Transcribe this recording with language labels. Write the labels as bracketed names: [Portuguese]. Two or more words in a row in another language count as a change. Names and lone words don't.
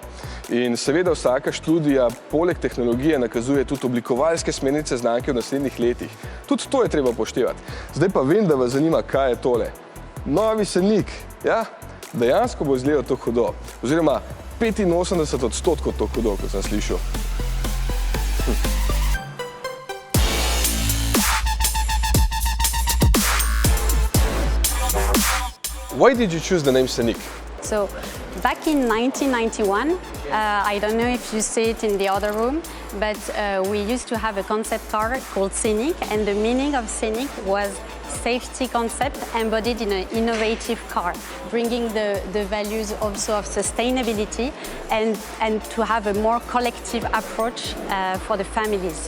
[Slovenian] In seveda vsaka študija poleg tehnologije nakazuje tudi oblikovalske smernice znamke v naslednjih letih. Tudi to je treba upoštevati. Zdaj pa vem, da vas zanima, kaj je tole. Novi scenic. Ja, dejansko bo izgledal to hudo. Oziroma 85% to hudo, kot sem slišal. [English] Why did you choose the name Scenic? So, back in 1991, I don't know if you see it in the other room, but we used to have a concept car called Scenic, and the meaning of Scenic was safety concept embodied in an innovative car, bringing the values also of sustainability and to have a more collective approach for the families.